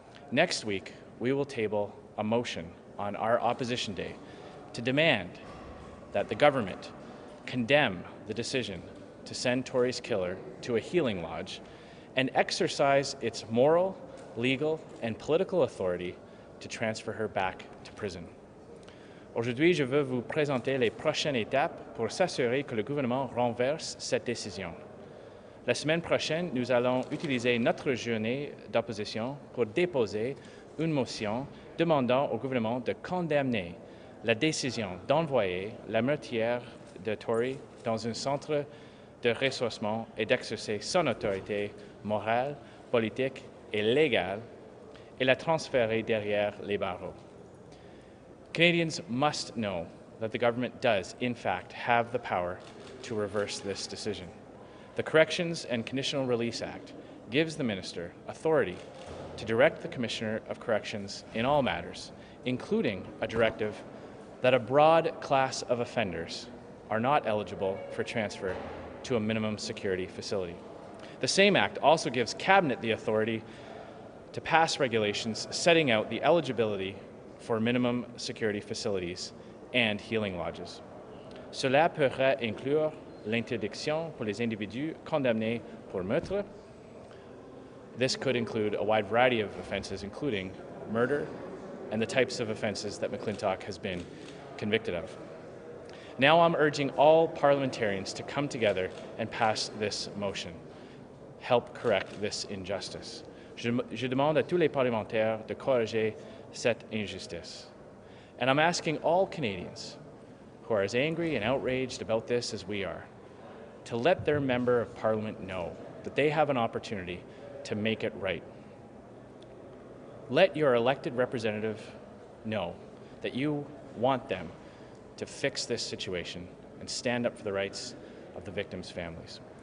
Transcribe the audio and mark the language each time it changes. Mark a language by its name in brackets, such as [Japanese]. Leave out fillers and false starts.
[English] Next week, we will table a motion on our opposition day to demand that the government condemn the decision to send Tori's killer to a healing lodge and exercise its moral, legal, and political authority to transfer her back to prison. [French] Aujourd'hui, je veux vous présenter les prochaines étapes pour s'assurer que le gouvernement renverse cette décision. La semaine prochaine, nous allons utiliser notre journée d'opposition pour déposer une motion demandant au gouvernement de condamner la décision d'envoyer la meurtrière de Tori dans un centre de ressourcement et d'exercer son autorité morale, politique et légale et la transférer derrière les barreaux. [English] Canadians must know that the government does, in fact, have the power to reverse this decision. The Corrections and Conditional Release Act gives the Minister authority to direct the Commissioner of Corrections in all matters, including a directive that a broad class of offenders are not eligible for transfer to a minimum security facility. The same act also gives Cabinet the authority to pass regulations setting out the eligibility for minimum security facilities and healing lodges. [French] Cela pourra inclure l'interdiction pour les individus condamnés pour meurtre. [English] This could include a wide variety of offenses, including murder and the types of offenses that McClintock has been convicted of. Now I'm urging all parliamentarians to come together and pass this motion. Help correct this injustice. [French] Je demande à tous les parlementaires de corriger cette injustice. [English] And I'm asking all Canadians who are as angry and outraged about this as we are to let their member of parliament know that they have an opportunity to make it right. Let your elected representative know that you want them to fix this situation and stand up for the rights of the victims' families.